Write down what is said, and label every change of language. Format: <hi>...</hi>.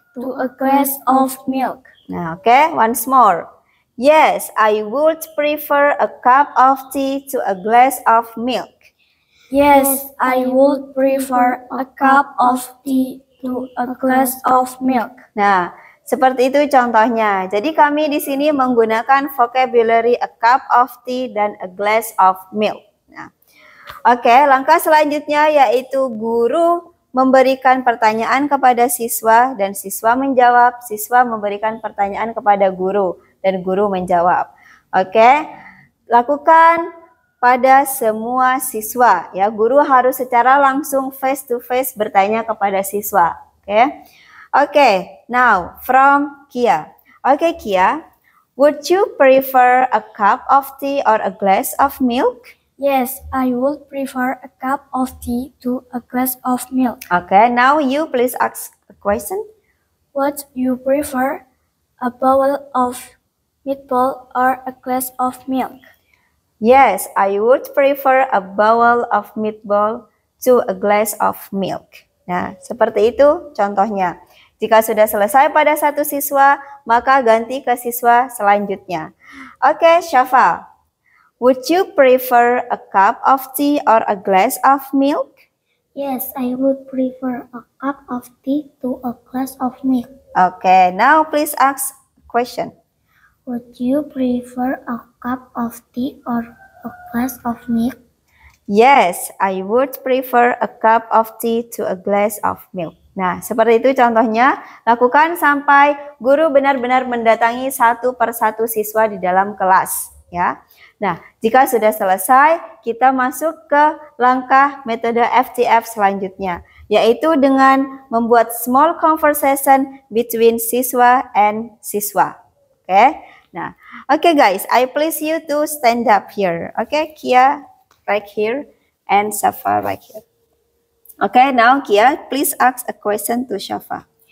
<en>to a glass of milk. Nah, okay, once more. Yes, I would prefer a cup of tea to a glass of milk. Yes, I would prefer a cup of tea to a glass of milk.</en> <id>Nah, seperti itu contohnya. Jadi kami di sini menggunakan vocabulary a cup of tea dan a glass of milk. Nah, oke, langkah selanjutnya yaitu guru memberikan pertanyaan kepada siswa dan siswa menjawab, siswa memberikan pertanyaan kepada guru dan guru menjawab. Oke, lakukan pada semua siswa ya. Guru harus secara langsung face to face bertanya kepada siswa.</id> <en>Oke, now from Kia. Oke, Kia, would you prefer a cup of tea or a glass of milk? Yes, I would prefer a cup of tea to a glass of milk. Okay, now you please ask a question. Would you prefer a bowl of meatball or a glass of milk? Yes, I would prefer a bowl of meatball to a glass of milk.</en> <id>Nah, seperti itu contohnya. Jika sudah selesai pada satu siswa, maka ganti ke siswa selanjutnya. Oke, Syafa.</id> <en>Would you prefer a cup of tea or a glass of milk? Yes, I would prefer a cup of tea to a glass of milk. Okay, now please ask a question. Would you prefer a cup of tea or a glass of milk? Yes, I would prefer a cup of tea to a glass of milk.</en> <id>Nah, seperti itu contohnya. Lakukan sampai guru benar-benar mendatangi satu persatu siswa di dalam kelas, ya. Nah, jika sudah selesai, kita masuk ke langkah metode FTF selanjutnya, yaitu dengan membuat</id> <en>small conversation between</en> <id>siswa and siswa. Oke.</id> <en>Nah, oke guys, I please you to stand up here. Oke, Kia right here and Shafa right here. Okay, now Kia, please ask a question to Shafa.</en>